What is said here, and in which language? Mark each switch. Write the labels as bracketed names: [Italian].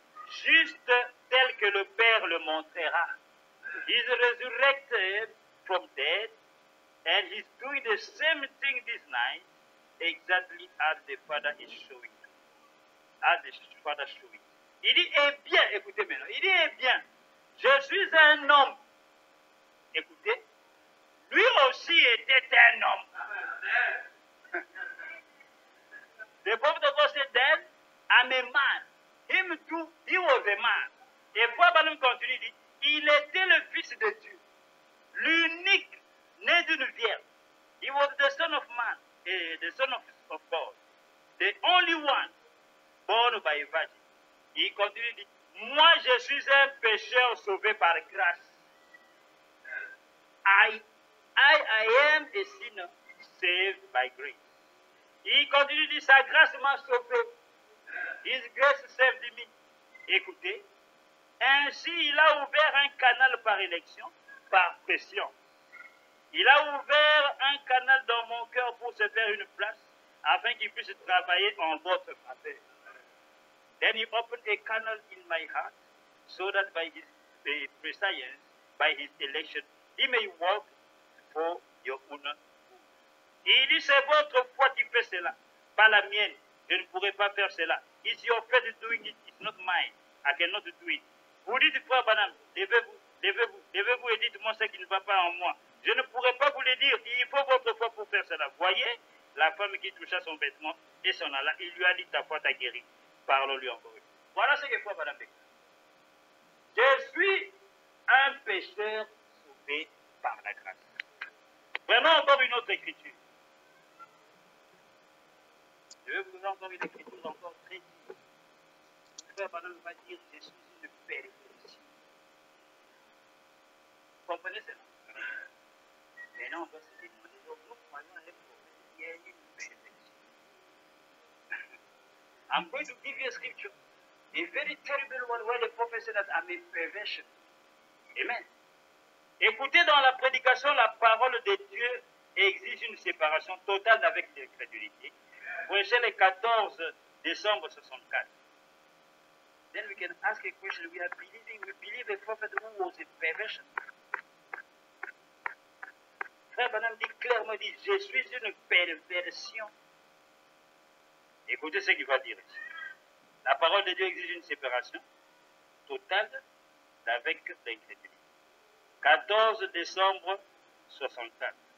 [French] juste tel que le Père le montrera. [English] He's resurrected from death, and he's doing the same thing this night, exactly as the Father is showing. As the Father showing. [French] Il dit, eh bien, écoutez maintenant, il dit, eh bien, je suis un homme. Écoutez, lui aussi était un homme. [English] The prophet of God said, then, I'm a man. Him too, he was a man. [French] Et Frère Branham continue, il dit, il était le Fils de Dieu, l'unique, né d'une vierge. [English] He was the Son of Man, the Son of God, the only one born by a virgin. [French] Il continue, il dit, moi je suis un pécheur sauvé par grâce. [English] I am a sinner saved by grace. [French] Il continue, il dit, sa grâce m'a sauvé. [English] His grace saved me. [French] Écoutez, ainsi il a ouvert un canal par élection, par pression. Il a ouvert un canal dans mon cœur pour se faire une place, afin qu'il puisse travailler en votre faveur. [English] Then he opened a canal in my heart, so that by his prescience, by his election, he may work for your honor. [French] Il dit, c'est votre foi qui fait cela, pas la mienne. Je ne pourrai pas faire cela. [English] It's your faith doing it, it's not mine. I cannot do it. [French] Vous dites, Frère Branham, levez-vous et dites-moi ce qui ne va pas en moi. Je ne pourrai pas vous le dire. Il faut votre foi pour faire cela. Voyez, la femme qui toucha son vêtement et s'en alla, il lui a dit, ta foi t'a guéri. Parlons-lui encore une fois. Voilà ce que Frère Branham dit. Je suis un pécheur sauvé par la grâce. Vraiment encore une autre écriture. Je vais vous encore une écriture encore très dure. Frère Branham va dire, je suis une perversion. Vous comprenez cela? Maintenant, on va se demander, donc nous croyons à un prophète qui est une perversion. [English] I'm going to give you a scripture, a very terrible one, where the prophet said that I'm a perversion. Amen. [French] Écoutez, dans la prédication, la parole de Dieu exige une séparation totale avec l'incrédulité. Prêchez le 14 décembre 64. [English] Then we can ask a question. We believe a prophet who was a perversion. [French] Frère Branham dit clairement, dit, je suis une perversion. Écoutez ce qu'il va dire ici. La parole de Dieu exige une séparation totale avec l'incrédulité. 14 décembre 64.